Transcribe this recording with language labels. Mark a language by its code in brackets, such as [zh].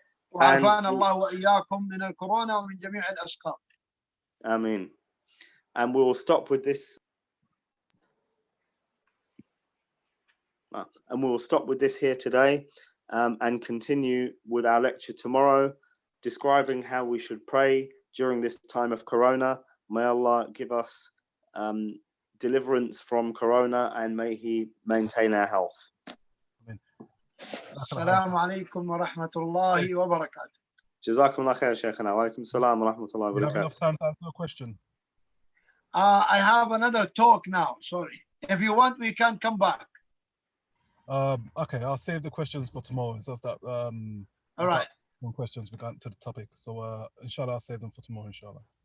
[ar] وعافانا الله وإياكم من الكورونا ومن جميع الأسقام. [en] Amen. And we will stop with this. And we will stop with this here today and continue with our lecture tomorrow, describing how we should pray during this time of Corona. May Allah give us deliverance from Corona and may He maintain our health. [ar] السلام عليكم ورحمة الله وبركاته. جزاكم الله خير شيخنا. وعليكم السلام ورحمة الله [en] We have [ar] وبركاته. [en] enough time to answer a question. I have another talk now. Sorry. If you want, we can come back. Okay, I'll save the questions for tomorrow. It's just that All right. Some questions regarding to the topic. So inshallah, I'll save them for tomorrow, inshallah.